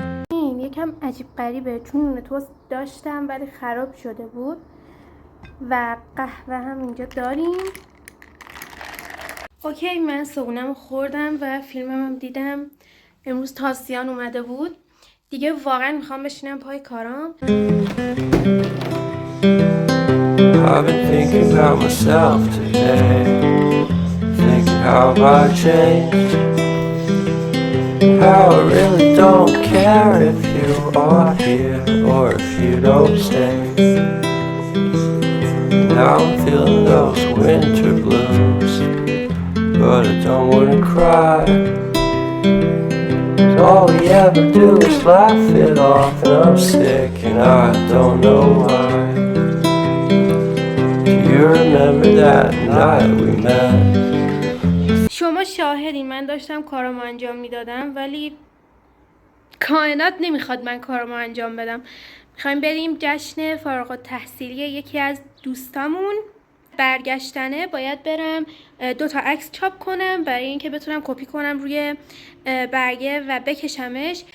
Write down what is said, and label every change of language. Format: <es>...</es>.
<fa>این یکم عجیب غریبه چون نون توست داشتم ولی خراب شده بود و قهوه هم اینجا داریم. اوکی، من صبحونه‌مو خوردم و فیلمم هم دیدم. امروز تاسیان اومده بود. دیگه واقعا میخوام بشینم پای کارام.</fa> <en>I've been thinking about myself today, thinking how I changed, how I really don't care if you are here or if you don't stay. Now I'm feeling those winter blues, but I don't wanna cry. All we ever do is laugh it off, and I'm sick and I don't know why. Do you remember that night we met?</en> <fa>شما شاهدین من داشتم کارامو انجام میدادم ولی کائنات نمیخواد من کارامو انجام بدم. میخوایم بریم جشن فارغ التحصیلی یکی از دوستامون. برگشتنه باید برم 2 تا عکس چاپ کنم برای اینکه بتونم کپی کنم روی برگه و بکشمش.</fa>